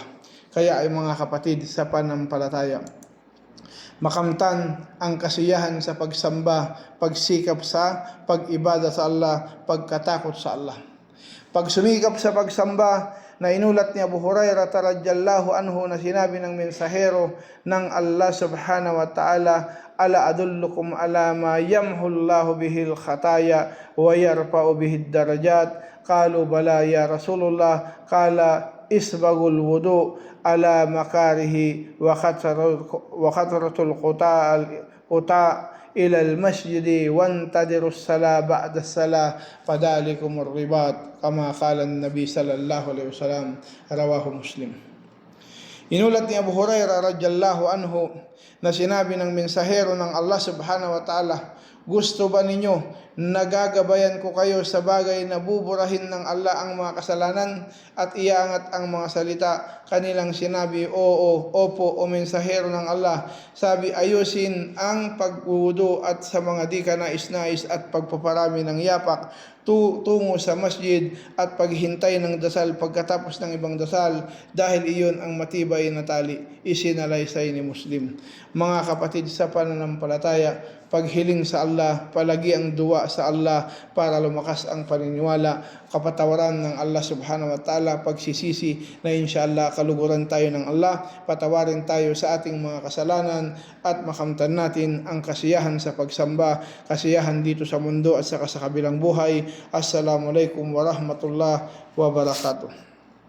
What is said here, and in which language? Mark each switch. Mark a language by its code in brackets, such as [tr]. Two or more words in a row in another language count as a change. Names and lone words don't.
[tl] Kaya ay mga kapatid sa pananampalataya, makamtan ang kasiyahan sa pagsamba, pagsikap sa pag-ibada sa Allah, pagkatakot sa Allah. Pagsumikap sa pagsamba na inulat ni Abu Hurairah [ar] رضي الله عنه [tl] na sinabi ng mensahero ng Allah [ar] سبحانه وتعالى, ألا أدلكم على ما يمحو الله به الخطايا ويرفع به الدرجات. قالوا بلى يا رسول الله قال إسباغ الوضوء على المكاره وكثرة الخطا إلى المسجد وانتظار الصلاة بعد الصلاة فذلكم الرباط كما قال النبي صلى الله عليه وسلم رواه مسلم. [tl] Inulat ni Abu Hurairah [ar] رضي الله عنه [tl] na sinabi ng mensahero ng Allah [ar] سبحانه وتعالى, [tl] gusto ba ninyo nagagabayan ko kayo sa bagay na buburahin ng Allah ang mga kasalanan at iaangat ang mga salita? Kanilang sinabi, oo, opo, o mensahero ng Allah. Sabi, ayusin ang pagwudu at sa mga di ka nais-nais at pagpaparami ng yapak tungo sa masjid at paghintay ng dasal pagkatapos ng ibang dasal, dahil iyon ang matibay na tali. Isinalaysay ni Muslim. Mga kapatid sa pananampalataya, paghiling sa Allah, palagi ang duwa sa Allah para lumakas ang paniniwala, kapatawaran ng Allah [ar] سبحانه وتعالى, [tl] pagsisisi na inshallah kaluguran tayo ng Allah, patawarin tayo sa ating mga kasalanan, at makamtan natin ang kasiyahan sa pagsamba, kasiyahan dito sa mundo at saka sa kabilang buhay. [ar] السلام عليكم ورحمة الله وبركاته.